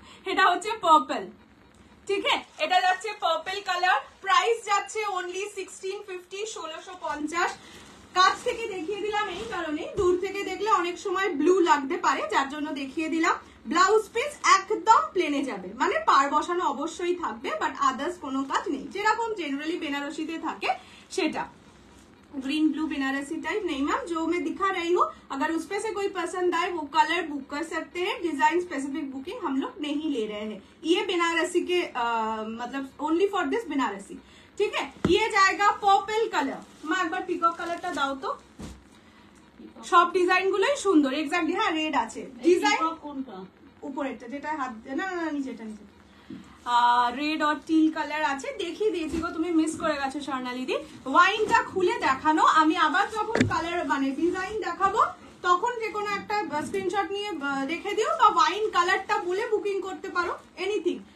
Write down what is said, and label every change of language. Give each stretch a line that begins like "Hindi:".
Bangla: এটা হচ্ছে পার্পল, ঠিক আছে? এটা যাচ্ছে পার্পল কালার, প্রাইস যাচ্ছে অনলি 1650, 1650। কাছ থেকে দেখিয়ে দিলাম এই কারণে, দূর থেকে দেখলে অনেক সময় ব্লু লাগতে পারে, যার জন্য দেখিয়ে দিলাম। ব্লাউজ পিস একদম প্লেনে যাবে, মানে পার বসানো অবশ্যই থাকবে, বাট আদার্স কোনো কাজ নেই, যেরকম জেনারেলি বেনারসিতে থাকে সেটা।
Hindi: ग्रीन ब्लू बनारसी टाइप नहीं मैम, जो मैं दिखा रही हूँ अगर उसपे से कोई पसंद आए वो कलर बुक कर सकते हैं। डिजाइन स्पेसिफिक बुकिंग हम लोग नहीं ले रहे हैं, ये बनारसी के मतलब ओनली फॉर दिस बनारसी, ठीक है? ये जाएगा पर्पल कलर। मैं एक बार पिकॉक कलरটা
Bangla: দাও তো। সব ডিজাইন গুলোই সুন্দর, এক্স্যাক্টলি হ্যাঁ রেড আছে ডিজাইন। কোনটা? উপরেরটা, যেটা হাত না না নিচেটা, নিচে রেড আর টিল কালার আছে, দেখিয়ে দিয়েছি গো, তুমি মিস করে গেছো স্বর্ণালীদি। ওয়াইনটা খুলে দেখানো, আমি আবার যখন কালার মানে ডিজাইন দেখাবো তখন যে কোনো একটা স্ক্রিনশট নিয়ে রেখে দিও, বা ওয়াইন কালারটা বলে বুকিং করতে পারো, এনিথিং।